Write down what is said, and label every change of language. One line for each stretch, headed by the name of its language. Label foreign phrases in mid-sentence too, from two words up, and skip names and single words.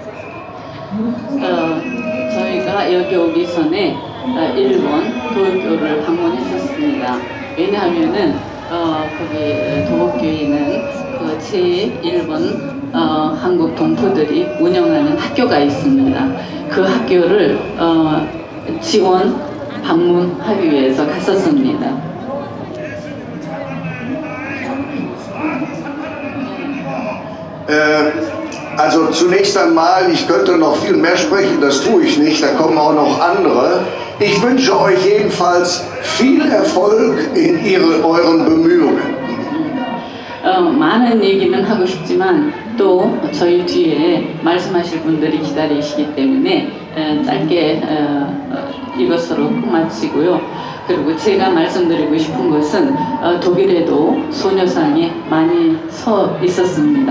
Korean: 저희가 여기 오기 전에 일본 도쿄를 방문했었습니다. 왜냐하면은 거기 도쿄에는 그 제1번 한국 동포들이 운영하는 학교가 있습니다. 그 학교를 지원 방문하기 위해서 갔었습니다.
German: Also zunächst einmal, ich könnte noch viel mehr sprechen, das tue ich nicht, da kommen auch noch andere. Ich wünsche euch jedenfalls viel Erfolg in euren Bemühungen.
Korean: 많은 얘기는 하고 싶지만 또 저희 뒤에 말씀하실 분들이 기다리시기 때문에 짧게 이것으로 끝마치고요. 그리고 제가 말씀드리고 싶은 것은 독일에도 소녀상이 많이 서 있었습니다.